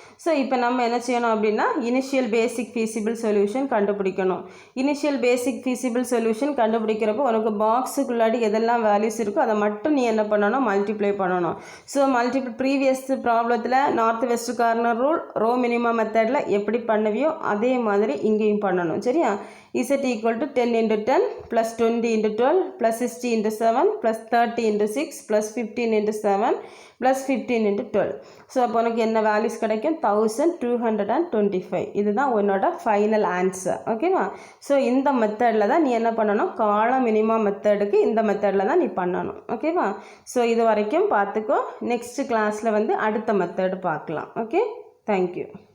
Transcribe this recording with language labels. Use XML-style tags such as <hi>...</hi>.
<ta>So இப்போ நம்ம என்ன செய்யணும் அப்படின்னா, இனிஷியல் பேசிக் ஃபீஸிபிள் சொல்யூஷன் கண்டுபிடிக்கணும். இனிஷியல் பேசிக் ஃபீஸிபிள் சொல்யூஷன் கண்டுபிடிக்கிறப்போ உனக்கு பாக்ஸுக்குள்ளாடி எதெல்லாம் வேல்யூஸ் இருக்கோ அதை மட்டும் நீ என்ன பண்ணணும், மல்டிப்ளை பண்ணணும். ஸோ ப்ரீவியஸ் ப்ராப்ளத்தில் north west corner rule row minimum மெத்தடில் எப்படி பண்ணுவியோ அதே மாதிரி இங்கேயும் பண்ணணும். சரியா?</ta> <en>Z equal to 10 into 10 plus 20 into 12 plus 60 into 7 plus 30 into 6 plus 15 into 7 plus 15 into 12.</en> <ta>So அப்போ உனக்கு என்ன வேல்யூஸ் கிடைக்கும், 1225. இதுதான் உன்னோட ஃபைனல் ஆன்சர். ஓகேவா? ஸோ இந்த மெத்தடில் தான் நீ என்ன பண்ணணும், காலம் மினிமம் மெத்தடுக்கு இந்த மெத்தடில் தான் நீ பண்ணணும். ஓகேவா? ஸோ இது வரைக்கும் பார்த்துக்கோ. நெக்ஸ்ட் கிளாஸில் வந்து அடுத்த மெத்தடு பார்க்கலாம். Okay, thank you.</ta>